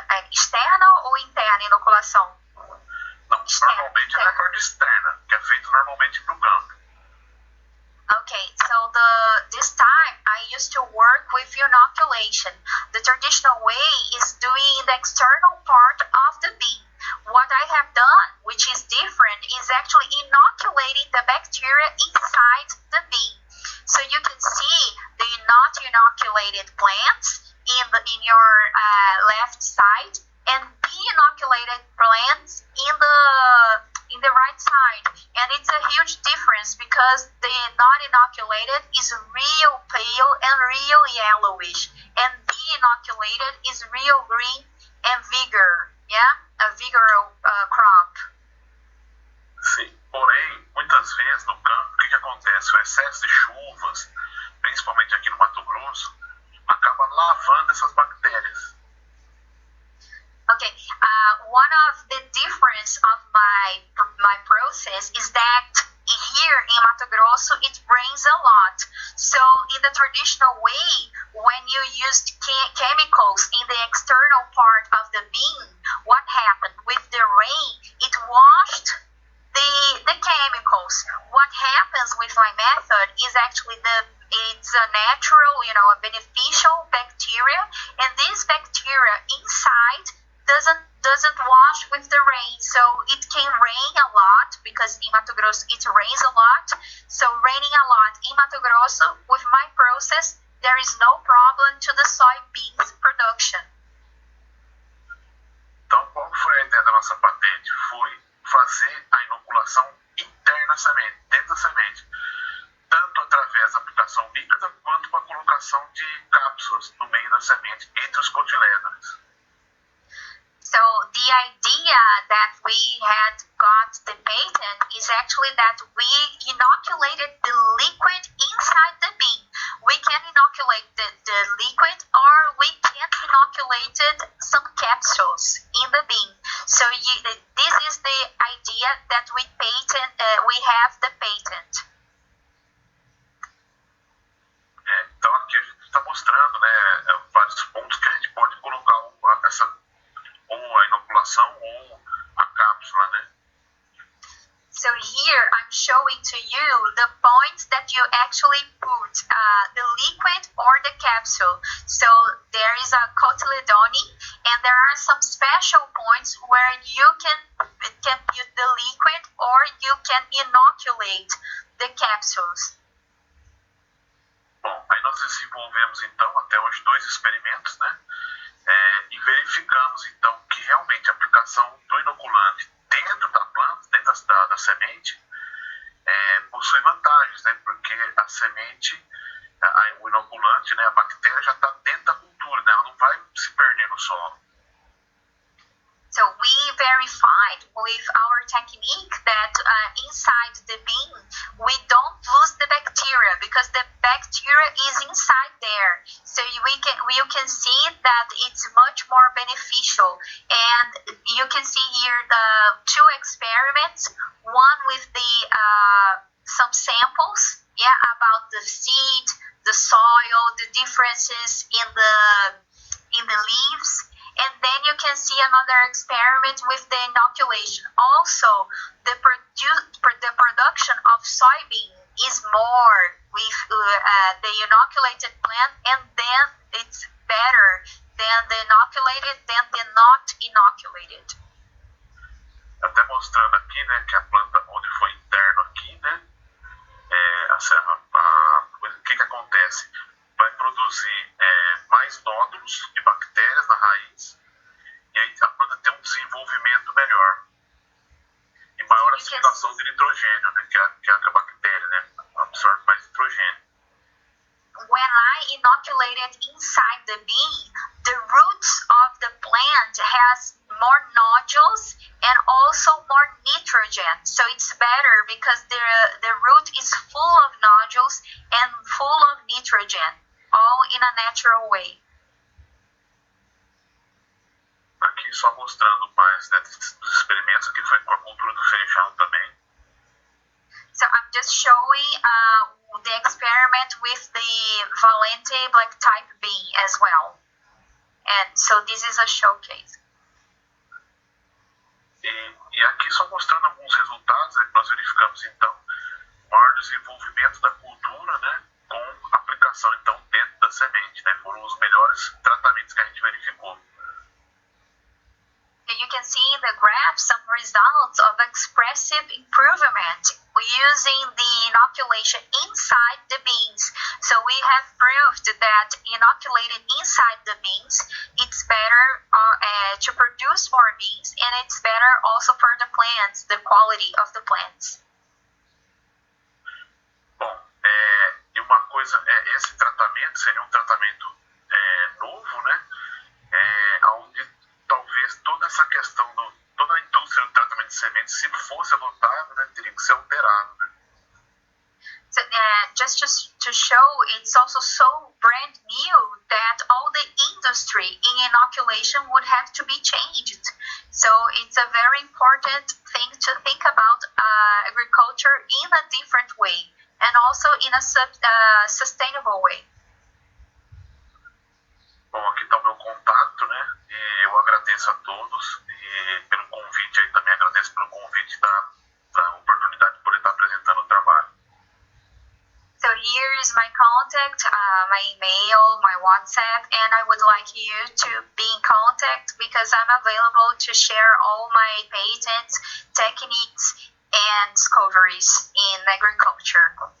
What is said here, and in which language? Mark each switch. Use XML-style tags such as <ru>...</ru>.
<pt>Externa ou interna inoculação? Não, normalmente é na parte externa, que é feito normalmente no campo.</pt> <en>Okay, so this time I used to work with inoculation. The traditional way is doing the external part of the bean. What I have done, which is different, is actually inoculating the bacteria inside the bean. So you can see the not inoculated plants in your left side and de-inoculated plants in the right side, and it's a huge difference because the not inoculated is real pale and real yellowish, and de-inoculated is real green and vigor, a vigorous crop.</en> <pt>Sim, porém, muitas vezes no campo, o que acontece? O excesso de chuvas, principalmente aqui no Mato Grosso, acaba lavando essas bactérias.</pt> <en>Okay, one of the difference of my process is that here in Mato Grosso it rains a lot. So in the traditional way, when you used chemicals in the external part of the bean, what happened with the rain? It washed the chemicals. What happens with my method is actually it's a natural, a beneficial bacteria, and this bacteria inside doesn't wash with the rain, so it can rain a lot because in Mato Grosso it rains a lot. So raining a lot in Mato Grosso, with my process, there is no problem to the soybeans production.</en> <pt>Então, qual foi a ideia da nossa patente? Foi fazer a inoculação interna da semente, dentro da semente, tanto através da aplicação líquida quanto com a colocação de cápsulas no meio da semente, entre os cotilédones.</pt> <en>So the idea that we had got the patent is actually that we inoculated the liquid inside the bean. We can inoculate the liquid, or we can inoculate some capsules in the bean. So this is the idea that we have the patent.</en> <pt>Então aqui a gente está mostrando, né, vários pontos que a gente pode colocar ou a inoculação ou a cápsula, né?</pt> <en>So here I'm showing to you the points that you actually put the liquid or the capsule. So there is a cotyledone, and there are some special points where you can put the liquid or you can inoculate the capsules.</en> <pt>Bom, aí nós desenvolvemos então até hoje 2 experimentos, né? E verificamos então que realmente a aplicação do inoculante dentro da planta, dentro da semente, possui vantagens, né? Porque a semente, o inoculante, né, a bactéria já está dentro da cultura, né? Ela não vai se perder no solo.</pt> <en>So we verified with our technique that inside the bean, we don't lose the bacteria because the bacteria is inside there. So you can see that it's much more beneficial. And you can see here the 2 experiments, one with some samples yeah, about the seed, the soil, the differences in the leaves. And then you can see another experiment with the inoculation. Also, the production of soybean is more with the inoculated plant, and then it's better than the inoculated than the not inoculated.</en> <pt>Até mostrando aqui, né, que a planta onde foi interno aqui, né, o que acontece? Vai produzir mais nódulos de bactérias na raiz, e aí a planta tem um desenvolvimento melhor e maior assimilação de nitrogênio, né, que a bactéria, né, absorve mais nitrogênio.</pt> <en>When I inoculated inside the bean, the roots of the plant has more nodules and also more nitrogen. So it's better because the root is full of nodules and full of nitrogen, all in a natural way.</en> <pt>Aqui só mostrando mais, né, dos experimentos que foi com a cultura do feijão também.</pt> <en>So I'm just showing the experiment with the Valente black type bean as well. And so this is a showcase.</en> <pt>E aqui só mostrando alguns resultados, né, que nós verificamos então o maior desenvolvimento da cultura, né, com aplicação então dentro da semente, né, foram os melhores tratamentos que a gente verificou.</pt> <en>You can see in the graph some results of expressive improvement using the inoculation inside the beans. So we have proved that inoculated inside the beans, it's better to produce more beans, and it's better also for the plants, the quality of the plants.</en> <pt>Bom, e uma coisa, esse tratamento seria um tratamento novo, né, onde talvez toda essa questão, toda a indústria do tratamento de sementes, se fosse adotada, né, teria que ser alterado, né?</pt> <en>So, just to show, it's also so brand new that all the industry in inoculation would have to be changed. So it's a very important thing to think about agriculture in a different way and also in a sustainable way.</en> <pt>Bom, aqui está o meu contato, né? E eu agradeço a todos e pelo convite aí, também agradeço pelo convite da oportunidade de poder estar apresentando o trabalho.</pt> <en>So here is my contact, my email, my WhatsApp, and I would like you to be in contact because I'm available to share all my patents, techniques, and discoveries in agriculture.</en>